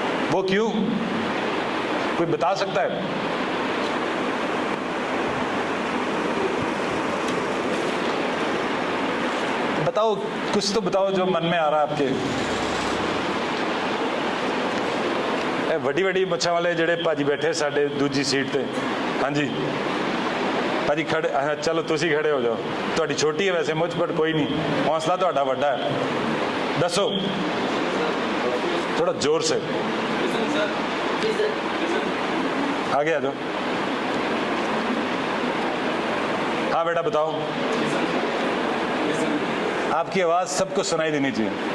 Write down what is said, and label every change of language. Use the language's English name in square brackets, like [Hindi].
[Hindi] वो क्यों? कोई बता सकता है? बताओ, कुछ तो बताओ जो मन में आ रहा है आपके। [Punjabi] ਵੱਡੀ ਵੱਡੀ ਮੁੱਛਾਂ ਵਾਲੇ ਜਿਹੜੇ ਭਾਜੀ ਬੈਠੇ ਸਾਡੇ ਦੂਜੀ ਸੀਟ ਤੇ। ਹਾਂਜੀ ਭਾਜੀ ਖੜੇ, ਚਲੋ ਤੁਸੀਂ ਖੜੇ ਹੋ ਜਾਓ। ਤੁਹਾਡੀ ਛੋਟੀ ਹੈ ਵੈਸੇ ਮੁੱਛ, ਬਟ ਕੋਈ ਨਹੀਂ, ਹੌਸਲਾ ਤੁਹਾਡਾ ਵੱਡਾ ਹੈ। ਦੱਸੋ [Hindi] थोड़ा जोर से। आगे आ जाओ। हाँ बेटा बताओ। आपकी आवाज सबको सुनाई देनी चाहिए।